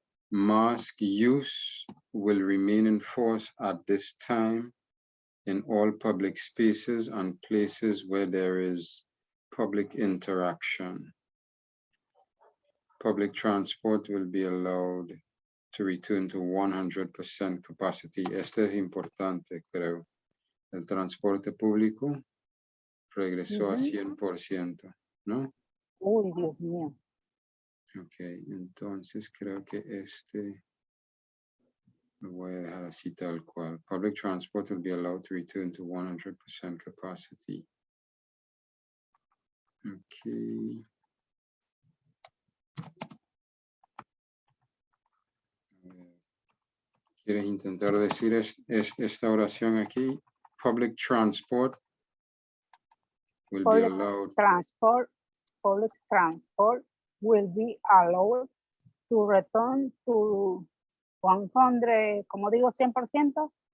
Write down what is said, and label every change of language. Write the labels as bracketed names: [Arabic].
[English] Mask use will remain in force at this time in all public spaces and places where there is public interaction. Public transport will be allowed to return to 100% capacity. [Spanish] Este es importante, creo. El transporte público regresó a 100%, ¿no? Uy, Dios mío. Ok, entonces creo que lo voy a dejar así tal cual. [English] Public transport will be allowed to return to 100% capacity. Ok. [Spanish] ¿Quieres intentar decir esta oración aquí? [English] Public transport will be allowed. Public transport will be allowed to return to 100, [Spanish] ¿cómo digo? [English] 100%.